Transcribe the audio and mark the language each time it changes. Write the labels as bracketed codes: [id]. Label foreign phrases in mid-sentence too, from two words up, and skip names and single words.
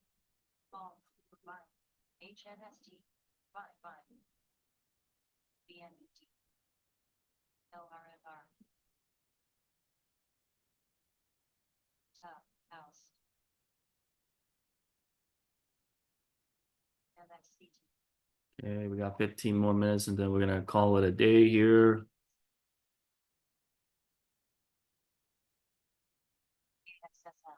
[en] Fine. HNST. Fine. BNET. LRFR. House. MXCT. Okay, we got 15 more minutes and then we're gonna call it a day here. AXSL.